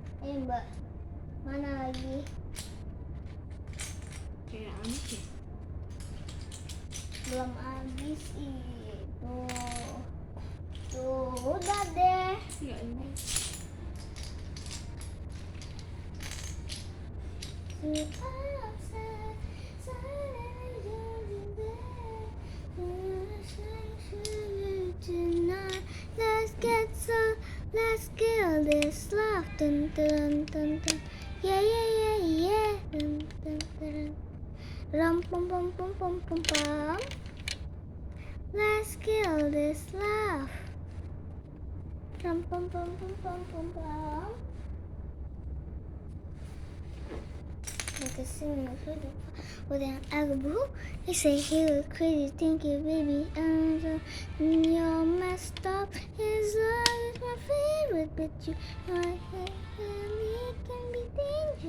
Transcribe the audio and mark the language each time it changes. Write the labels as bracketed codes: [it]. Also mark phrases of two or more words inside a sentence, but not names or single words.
[id] Ini mbak, mana lagi? Kayak aneh ya. Belum habis itu. Tuh, udah deh. Enggak ini. [en] Let's kill this love. Dun, dun, dun, dun. Yeah, yeah, yeah, yeah. Dun, dun, dun. Rum, pum, pum, pum, pum, pum, pum. Let's kill this love. Rum, pum, pum, pum, pum, pum, pum. With an elbow, he said he was crazy. Thank you, baby. You're messed up. His love is my favorite, but you know it can be dangerous.